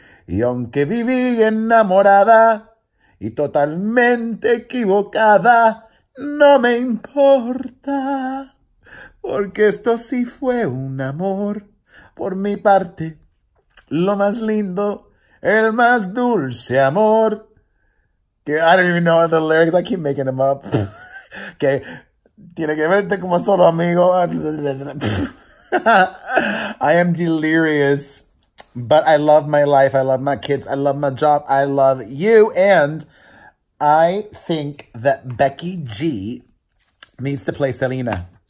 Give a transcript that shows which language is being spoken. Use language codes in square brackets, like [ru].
[es] Y aunque viví enamorada y totalmente equivocada, no me importa. Porque esto sí fue un amor, por mi parte, lo más lindo, el más dulce amor. [en] Que I don't even know the lyrics, I keep making them up. [es] Que tiene que verte como solo amigo. [en] I am delirious, but I love my life, I love my kids, I love my job, I love you, and I think that Becky G needs to play Selena.